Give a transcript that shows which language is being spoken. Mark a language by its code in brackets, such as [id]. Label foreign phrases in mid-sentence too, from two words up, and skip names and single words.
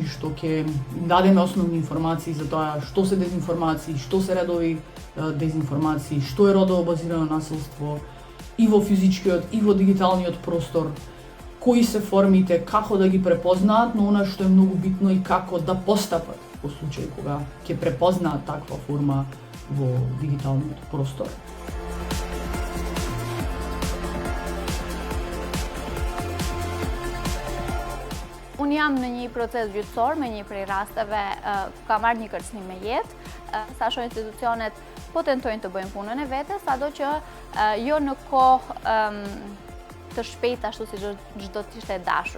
[mk] што ќе им дадеме основни информации за тоа што се дезинформации, што се редови дезинформации, што е родово базирано насилство и во физичкиот и во дигиталниот простор, кои се формите, како да ги препознаат, но она што е многу битно и како да постапат во случај кога ќе препознаат таква форма во дигиталниот простор. [sq] Unë jam në një proces gjyqësor me një prej rasteve ka marrë një kërcënim me jetë, saqo institucionet po tentojnë të bëjnë punën e vetes, sado që jo në kohë të shpejt ashtu si çdo të ishte dashur.